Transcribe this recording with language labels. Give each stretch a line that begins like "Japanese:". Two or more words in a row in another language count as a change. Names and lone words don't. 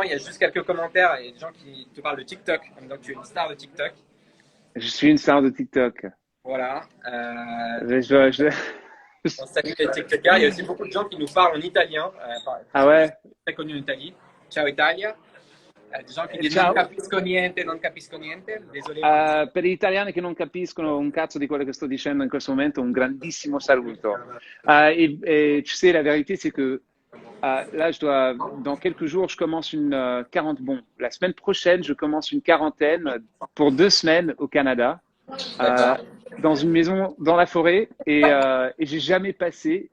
French: Il y a juste quelques commentaires et des gens qui te parlent de TikTok. Donc tu es une star de TikTok. Je suis une star de TikTok. Voilà. Je- On salue les TikTokers. Il y a aussi beaucoup de gens qui nous parlent en italien. Ah ouais? Très connu en Italie. Ciao Italia. Des gens qui disent Ciao.
Italian: non capisco niente, non capisco niente.
French: Désolé.
Italian: Per gli italiani che non capiscono un cazzo di quello che sto dicendo in questo momento, un grandissimo saluto.
French: Et tu sais, la vérité, c'est que là, dans quelques jours, je commence une quarantaine. Bon, la semaine prochaine, je commence une quarantaine pour 2 semaines au Canada, dans une maison dans la forêt, et j'ai jamais passé.